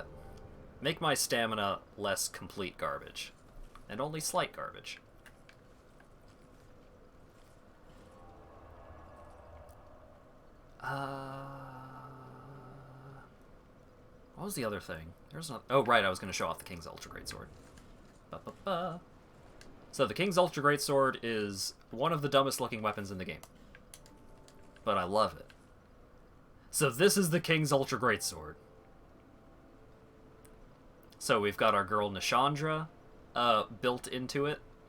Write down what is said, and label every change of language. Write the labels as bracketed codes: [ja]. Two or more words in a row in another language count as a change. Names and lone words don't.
[en] Make my stamina less complete garbage. And only slight garbage. What was the other thing? There's not. Oh, right, I was going to show off the King's Ultra Greatsword. Ba-ba-ba. So the King's Ultra Greatsword is one of the dumbest looking weapons in the game. But I love it. So this is the King's Ultra Greatsword. So we've got our girl Nishandra built into it.